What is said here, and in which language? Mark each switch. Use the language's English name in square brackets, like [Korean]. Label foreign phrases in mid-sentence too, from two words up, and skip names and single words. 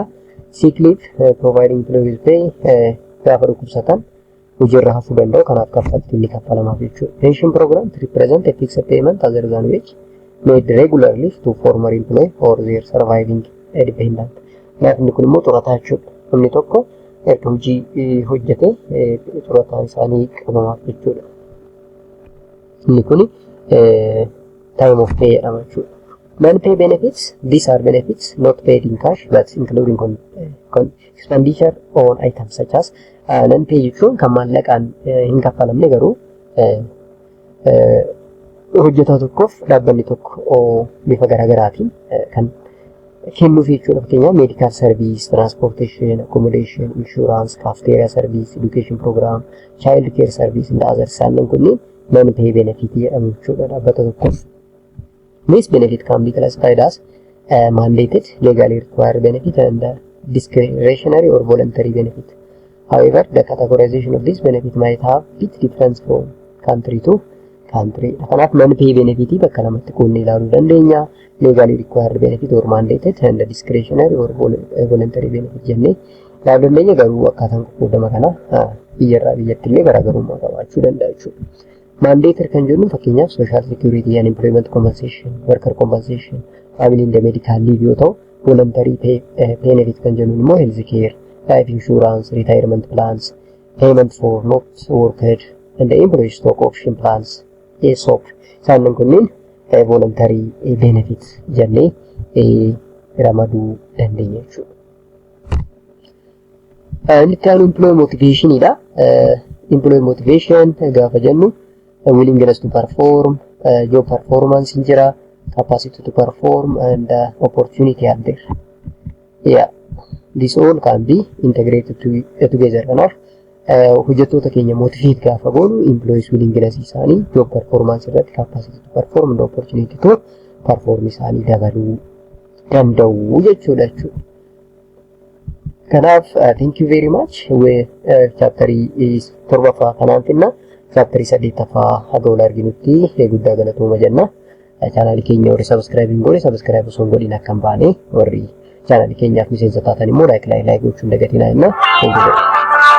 [English] Sick leave, providing employees pay [Oromo] gaafa dhukkubsatan hojiirra hafuu danda'u kanaaf kaffaltii inni kaffalamaaf jechuudha. [English] Pension program to represent a fixed payment other than wage made regularly to former employee or their surviving dependent. [Oromo] Kanaaf inni kun immoo xurataa jechuudha. Namni tokko erga hojii hojjete xurataan isaanii qabamaaf jechuudha. Inni kun [English] time of pay [Oromo] jedhama jechuudha. [English] Non-pay benefits, these are benefits not paid in cash but including expenditure on items such as non-pay [Oromo] jechuun kan maallaqaan hin kaffalamne garuu hojjetaa tokkoof dhaabbanni tokko bifa garaagaraatiin kan kennuuf jechuudha. [English] Fakkeenyaaf medical service, transportation, accommodation, insurance, cafeteria service, education program, child care service and others. [Oromo] Isaan kunniin [English] non-pay benefit [Oromo] jedhamu jechuudha dhaabbata tokkoof. [English] This benefit can be classified as mandated, legally required benefit and discretionary or voluntary benefit. However, the categorization of this benefit might have bit difference from country to country. [Oromo] Kanaaf [English] non-pay benefit [Oromo] bakka lamatti qoonnee ilaaluu dandeenya. [English] Legally required benefit or mandated and discretionary or voluntary benefit [Oromo] jennee ilaaluu dandeenya. Garuu akkaataan qoqqoodama kana biyyarraa biyyatti illee garaagarummaa qabaachuu danda'a jechuudha. [English] Mandated [Oromo] kan jennu fakkeenyaaf [English] social security and employment compensation, worker compensation, family and medical leave [Oromo] yoo ta'u, [English] voluntary benefit [Oromo] kan jennu immoo [English] health care, life insurance, retirement plans, payment for not worked and the employee stock option plans, ESOP. [Oromo] Isaan kunniin [English] voluntary benefit [Oromo] jennee ramaduu dandeenya jechuudha. Inni itti aanu [English] employee motivation [Oromo] dha. [English] Employee motivation [Oromo] gaafa jennu [English] willingness to perform, job performance [Oromo] in jira, [English] capacity to perform and opportunity are there. Yeah, this all can be integrated together. [Oromo] Kanaaf hojjettoota keenya motivate gaafa goonu [English] employees willingness [Oromo] isaanii [English] job performance [Oromo] irratti [English] capacity to perform and opportunity to perform [Oromo] isaanii dabaluu danda'u jechuudha. [English] Kanaaf thank you very much. [Oromo] Chapterii 7ffaa kanaan finna. Chapterii 8ffaa haga wal arginutti guddaa galatooma jenna. channel keenya warri subscribe osoo godhin akkam baane warri channel keenyaaf miseensa taatan immoo like gochuun dagatinaa jenna. [English] Thank you.